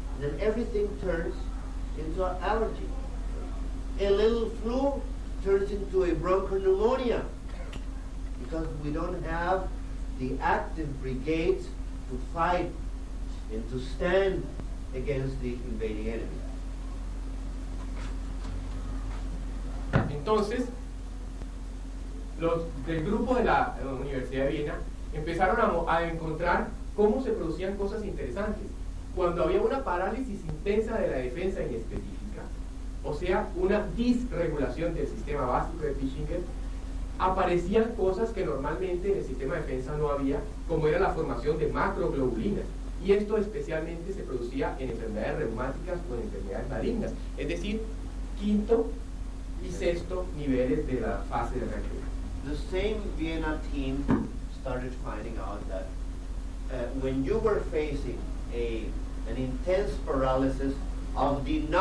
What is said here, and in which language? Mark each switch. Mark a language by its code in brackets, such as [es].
[en] And then everything turns into an allergy. A little flu turns into a bronchopneumonia because we don't have the active brigades to fight and to stand against the invading enemy. [es] Entonces, los del grupo de la Universidad de Viena empezaron a encontrar cómo se producían cosas interesantes. Cuando había una parálisis intensa de la defensa inespecífica, o sea, una disregulación del sistema básico de Pischinger, aparecían cosas que normalmente en el sistema de defensa no había, como era la formación de macroglobulinas. Y esto especialmente se producía en enfermedades reumáticas o en enfermedades malignas, es decir, quinto y sexto niveles de la fase de reacción. [en] The same Vienna team started finding out that when you were facing an intense paralysis of the